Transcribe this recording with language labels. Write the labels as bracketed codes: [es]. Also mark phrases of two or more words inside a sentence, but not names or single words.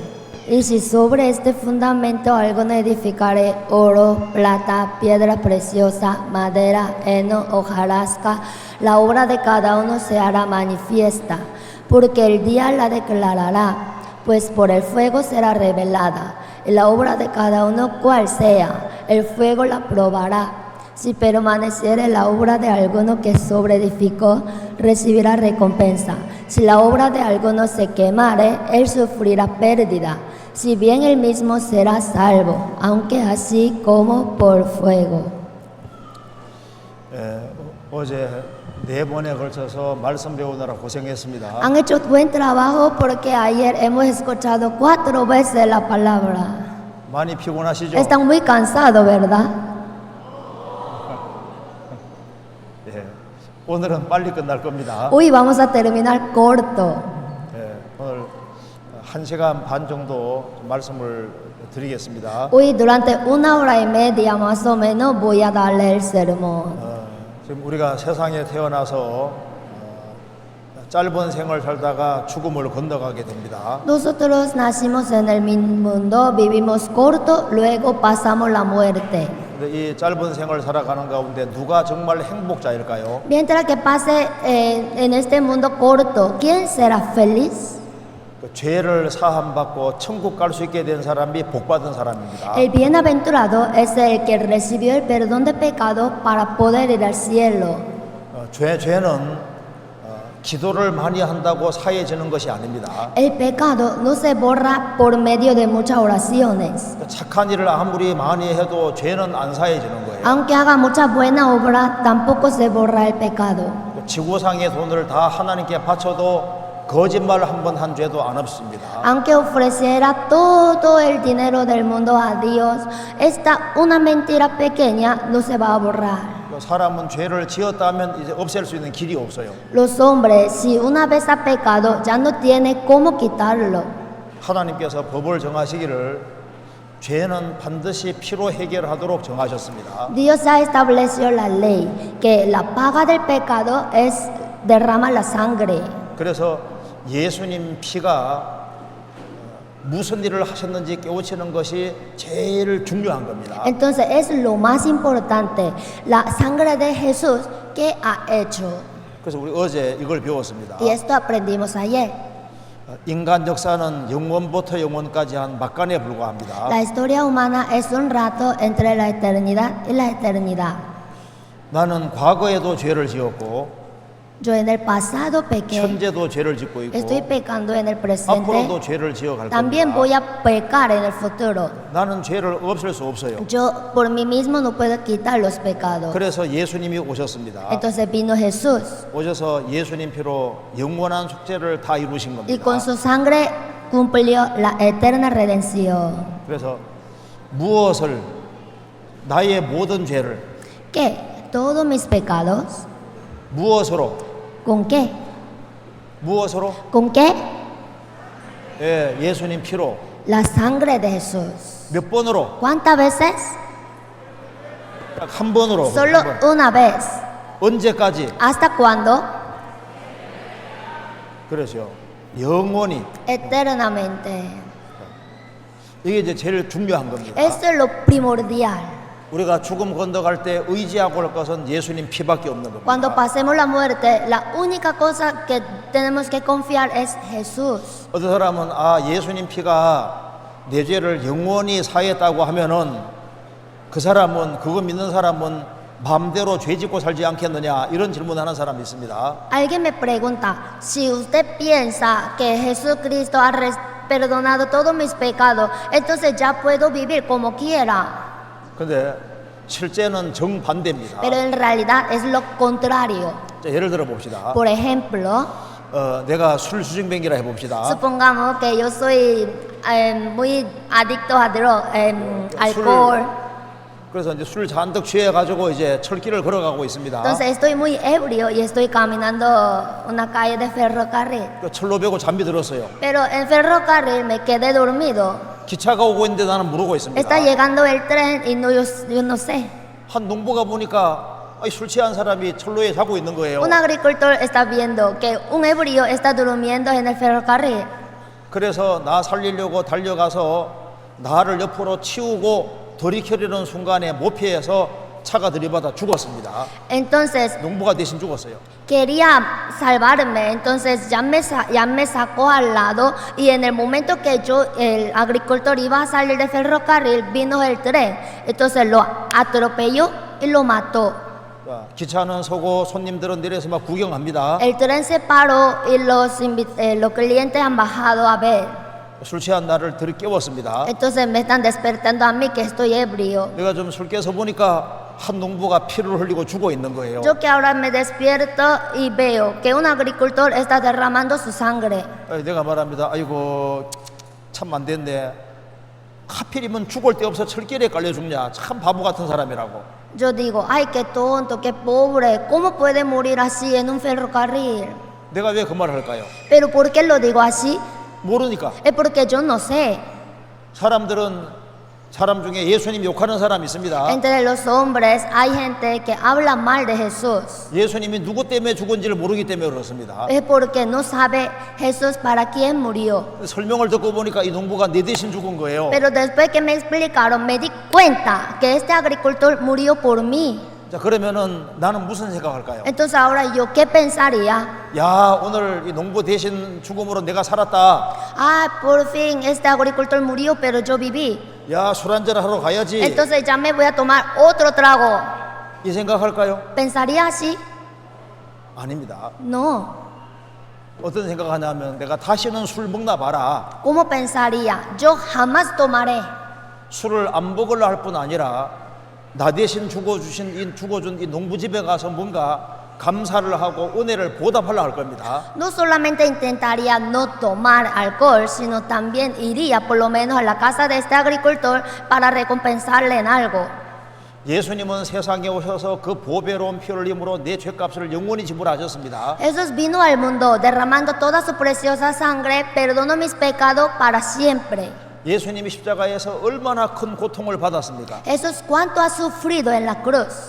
[es] Y si sobre este fundamento alguno edificare oro, plata, piedra preciosa, madera, heno, hojarasca, la obra de cada uno se hará manifiesta, porque el día la declarará, pues por el fuego será revelada, y la obra de cada uno cual sea, el fuego la probará. Si permaneciere la obra de alguno que sobreedificó, recibirá recompensa. Si la obra de alguno se quemare, él sufrirá pérdida. Si bien él mismo será salvo, aunque así como por fuego. [ko] 어제 4번에 걸쳐서 말씀 배우느라 고생했습니다. [es] Han hecho buen trabajo porque ayer hemos escuchado 4 veces la palabra. [ko] 많이 피곤하시죠? [es] Están muy cansados, ¿verdad? [ko] 예, 오늘은 빨리 끝날 겁니다. [es] Hoy vamos a terminar corto. [ko] 예, 오늘 1시간 반 정도 말씀을 드리겠습니다. [es] Hoy durante 1 hora y media más o menos voy a darle el sermón. [ko] 지금 우리가 세상에 태어나서 짧은 생을 살다가 죽음을 건너가게 됩니다. [es] Nosotros nacimos en el mundo, vivimos corto, luego pasamos la muerte. [ko] 근데 이 짧은 생을 살아가는 가운데 누가 정말 행복자일까요? [es] Mientras que pase en este mundo corto, ¿quién será feliz? [ko] 그 죄를 사함받고 천국 갈 수 있게 된 사람이 복받은 사람입니다. [es] El bienaventurado es el que recibió el perdón de pecado para poder ir al cielo. [ko] 죄는 기도를 많이 한다고 사해지는 것이 아닙니다. [es] El pecado no se borra por medio de muchas oraciones. [ko] 착한 일을 아무리 많이 해도 죄는 안 사해지는 거예요. [es] Aunque haga mucha buena obra, tampoco se borra el pecado. [ko] 지구상의 돈을 다 하나님께 바쳐도 거짓말 한 번 한 죄도 안 없습니다. [es] Aunque ofreciera todo el dinero del mundo a Dios, esta una mentira pequeña no se va a borrar. [ko] 사람은 죄를 지었다면 이제 없앨 수 있는 길이 없어요. [es] Los hombres, si una vez ha pecado, ya no tiene cómo quitarlo. [ko] 하나님께서 법을 정하시기를 죄는 반드시 피로 해결하도록 정하셨습니다. [es] Dios ha establecido la ley, que la paga del pecado es derramar la sangre. [ko] 그래서 예수님 피가 무슨 일을 하셨는지 깨우치는 것이 제일 중요한 겁니다. [es] Entonces es lo más importante, la sangre de Jesús que ha hecho. [ko] 그래서 우리 어제 이걸 배웠습니다. [es] Y esto aprendimos ayer. [ko] 인간 역사는 영원부터 영원까지 한 막간에 불과합니다. [es] La historia humana es un rato entre la eternidad y la eternidad. [ko] 나는 과거에도 죄를 지었고 [es] Yo en el pasado pequé, [ko] 현재도 죄를 짓고 있고 [es] estoy pecando en el presente, [ko] 앞으로도 죄를 지어갈 [es] también [ko] 겁니다. [es] voy a pecar en el futuro. [ko] 나는 죄를 없앨 수 없어요. [es] Yo por mí mismo no puedo quitar los pecados. [ko] 그래서 예수님이 오셨습니다. [es] Entonces vino Jesús [ko] 오셔서 예수님 피로 영원한 속죄를 다 이루신 [es] y [ko] 겁니다. [es] con su sangre cumplió la eterna redención. [ko] 그래서 무엇을 나의 모든 죄를 [es] ¿Qué? Todos mis pecados. [ko] 무엇으로 [es] ¿Con qué? [ko] 무엇으로 [es] ¿Con qué? [ko] 예, 예수님 피로 [es] La sangre de Jesús. [ko] 몇 번으로 [es] ¿Cuántas veces? [ko] 딱 한 번으로 [es] Solo [ko] 한 번. [es] una vez. [ko] 언제까지 [es] ¿Hasta cuándo? [ko] 그러죠. 영원히 [es] Eternamente. [ko] 이게 이제 제일 중요한 겁니다. [es] Esto es lo primordial. [ko] 우리가 죽음 건너갈 때 의지하고 할 것은 예수님 피밖에 없는 겁니다. [es] Cuando pasemos la muerte, la única cosa que tenemos que confiar es Jesús. [ko] 어떤 사람은 아 예수님 피가 내 죄를 영원히 사했다고 하면은 그 사람은 그거 믿는 사람은 마음대로 죄 짓고 살지 않겠느냐 이런 질문하는 사람이 있습니다. [es] Alguien me pregunta, si usted piensa que Jesucristo ha perdonado todos mis pecados, entonces ya puedo vivir como quiera. [ko] 근데 실제는 정반대입니다. [es] Pero en realidad es lo contrario. [ko] 자, 예를 들어 봅시다. [es] Por ejemplo, [ko] 내가 술 수증뱅이라 해봅시다. [es] supongamos que yo soy muy adicto a alcohol. [ko] 그래서 이제 술 잔뜩 취해가지고 이제 철길을 걸어가고 있습니다. [es] Entonces estoy muy ebrio y estoy caminando una calle de ferrocarril. [ko] 그 철로 베고 잠이 들었어요. [es] Pero en ferrocarril me quedé dormido. [ko] 기차가 오고 있는데 나는 모르고 있습니다. [es] Está llegando el tren y no, yo no sé. [ko] 한 농부가 보니까 술 취한 사람이 철로에 자고 있는 거예요. [es] Un agricultor está viendo que un ebrio está durmiendo en el ferrocarril. [ko] 그래서 나 살리려고 달려가서 나를 옆으로 치우고 돌이키려는 순간에 모피해서 차가 들이받아 죽었습니다. [es] Entonces [ko] 농부가 대신 죽었어요. [es] quería salvarme, entonces ya me sacó al lado y en el momento que el agricultor iba a salir del ferrocarril, vino el tren, entonces lo atropelló y lo mató. [ko] 기차는 서고 손님들은 내려서 막 구경합니다. [es] El tren se paró y los clientes han bajado a ver. [ko] 술 취한 나를 들깨웠습니다. [es] Entonces me están despertando a mí que estoy ebrio. [ko] 내가 좀 술 깨서 보니까 한 농부가 피를 흘리고 죽어 있는 거예요. [es] Yo que ahora me despierto y veo que un agricultor está derramando su sangre. [ko] 내가 말합니다. 아이고 참 안 됐네. 하필이면 죽을 데 없어 철길에 깔려 죽냐. 참 바보 같은 사람이라고. [es] Yo digo, ay, qué tonto, qué pobre, ¿cómo puede morir así en un ferrocarril? [ko] 내가 왜 그 말을 할까요? [es] Pero ¿por qué lo digo así? [ko] 모르니까. [es] Es porque yo no sé. [ko] 사람 중에 예수님 욕하는 사람이 있습니다. [es] Entre los hombres hay gente que habla mal de Jesús. [ko] 예수님이 누구 때문에 죽은지를 모르기 때문에 그렇습니다. [es] Es porque no sabe Jesús para quién murió. [ko] 설명을 듣고 보니까 이 농부가 내 대신 죽은 거예요. [es] Pero después que me explicaron, me di cuenta que este agricultor murió por mí. [ko] 자 그러면은 나는 무슨 생각할까요? [es] Entonces ahora yo, ¿qué pensaría? [ko] 야 오늘 이 농부 대신 죽음으로 내가 살았다. [es] Ah, por fin este agricultor murió, pero yo viví. [ko] 야 술 한잔 하러 가야지. [es] Entonces ya me voy a tomar otro trago. [ko] 이 생각할까요? [es] ¿Pensaría así? [ko] 아닙니다. [es] No. [ko] 어떤 생각하냐면 내가 다시는 술 먹나 봐라. [es] ¿Cómo pensaría? Yo jamás tomaré. [ko] 술을 안 먹으려 할 뿐 아니라 나 대신 죽어준 이 농부 집에 가서 뭔가 감사를 하고 은혜를 보답하려 할 겁니다. [es] No solamente intentaría no tomar alcohol, sino también iría por lo menos a la casa de este agricultor para recompensarle en algo. [ko] 예수님은 세상에 오셔서 그 보배로운 피 흘림으로 내 죄값을 영원히 지불하셨습니다. [es] Jesús vino al mundo derramando toda su preciosa sangre, perdonó mis pecados para siempre. [ko] 예수님이 십자가에서 얼마나 큰 고통을 받았습니까? [es] Jesús cuánto ha sufrido en la cruz.